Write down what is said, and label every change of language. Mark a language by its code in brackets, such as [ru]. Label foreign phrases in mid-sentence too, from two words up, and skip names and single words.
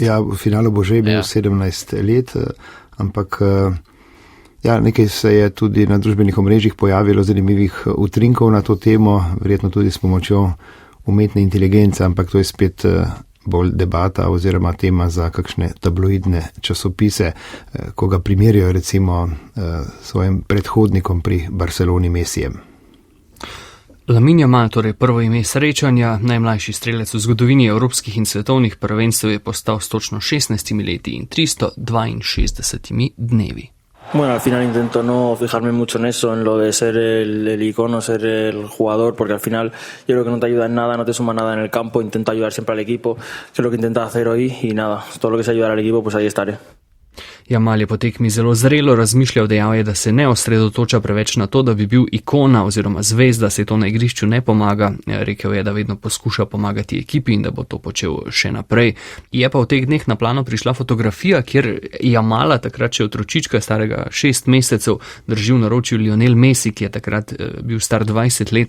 [sl] Ja, v finalu bo že bil 17 let, ampak ja, nekaj se je tudi na družbenih omrežjih pojavilo zanimivih utrinkov na to temo, verjetno tudi s pomočjo umetne inteligence, ampak to je spet bolj debata oziroma tema za kakšne tabloidne časopise, ko ga primerjajo recimo svojim predhodnikom pri Barceloni Messijem. Lamine Yamal, torej prvo ime srečanja, najmlajši strelec v zgodovini evropskih in svetovnih prvenstev, je postal s točno 16 leti in 362 dnevi. [es] Bueno, al final intento no fijarme mucho en eso, en lo de ser el icono, ser el jugador, porque al final yo creo que no te ayuda en nada, no te suma nada en el campo. Intento ayudar siempre al equipo, que es lo que intento hacer hoy, y nada, todo lo que sea ayudar al equipo, pues ahí estaré. [sl] Jamal je po tekmi zelo zrelo razmišljal, dejal je, da se ne osredotoča preveč na to, da bi bil ikona oziroma zvezda, se to na igrišču ne pomaga. Rekel je, da vedno poskuša pomagati ekipi in da bo to počel še naprej. Je pa v teh dneh na plano prišla fotografija, kjer Jamala, takrat še otročička starega 6 mesecev, drži v naročju Lionel Messi, ki je takrat bil star 20 let.